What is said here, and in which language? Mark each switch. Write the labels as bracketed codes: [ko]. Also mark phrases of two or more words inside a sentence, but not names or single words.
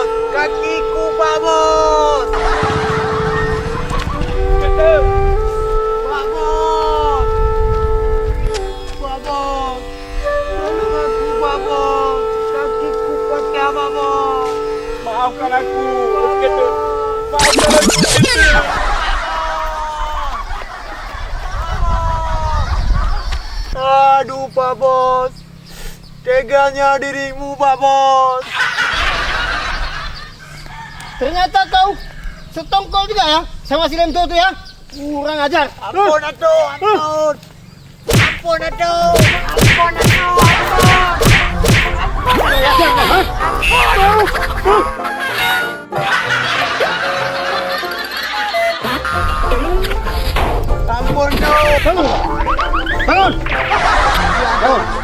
[id] Kakiku Pak Bos! Pak Bos! Pak Bos! Tolong aku Pak Bos! Kakiku pakai apa Bos? maafkan aku. Ketul. Maafkan aku. Ketul. Aduh Pak Bos! Teganya dirimu Pak Bos! Ternyata kau setongkol juga ya sama si lem tu ya? Kurang ajar. [su] Ampun atuh, ampun! Ampun atuh! Ampun atuh, ampun! Ampun tuh! [id] Bangun. Bangun. Bangun.